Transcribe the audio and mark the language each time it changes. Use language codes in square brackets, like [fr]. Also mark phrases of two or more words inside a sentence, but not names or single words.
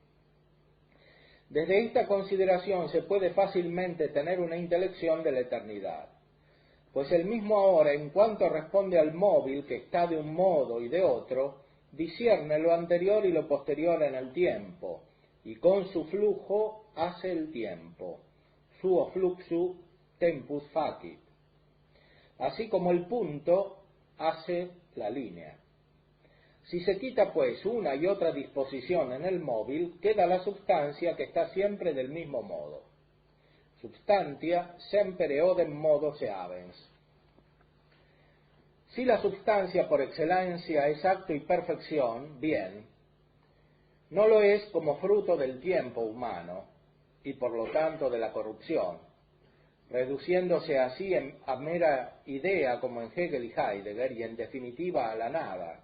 [es] Desde esta consideración se puede fácilmente tener una intelección de la eternidad, pues el mismo ahora, en cuanto responde al móvil que está de un modo y de otro, discierne lo anterior y lo posterior en el tiempo, y con su flujo hace el tiempo, [la] suo fluxu tempus facit, [es] así como el punto hace la línea. Si se quita pues una y otra disposición en el móvil, queda la substancia que está siempre del mismo modo. [la] Substantia semper odem modo se habens. [es] Si la substancia por excelencia es acto y perfección, bien, no lo es como fruto del tiempo humano y por lo tanto de la corrupción, reduciéndose así a mera idea como en Hegel y Heidegger y en definitiva a la nada.